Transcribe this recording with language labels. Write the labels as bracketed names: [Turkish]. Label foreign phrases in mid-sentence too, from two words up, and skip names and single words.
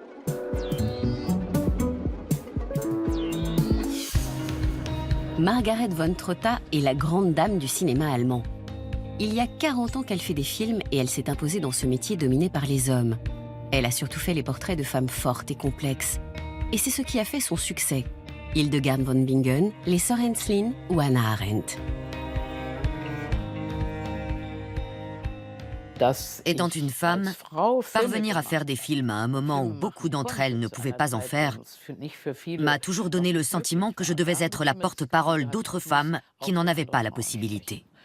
[French] Margaret von Trotta est la grande dame du cinéma allemand. Il y a 40 ans qu'elle fait des films et elle s'est imposée dans ce métier dominé par les hommes. Elle a surtout fait les portraits de femmes fortes et complexes. Et c'est ce qui a fait son succès. Hildegard von Bingen, les sœurs Henslin ou Hannah Arendt. Étant une femme, parvenir à faire des films à un moment où beaucoup d'entre elles ne pouvaient pas en faire m'a toujours donné le sentiment que je devais être la porte-parole d'autres femmes qui n'en avaient pas la possibilité.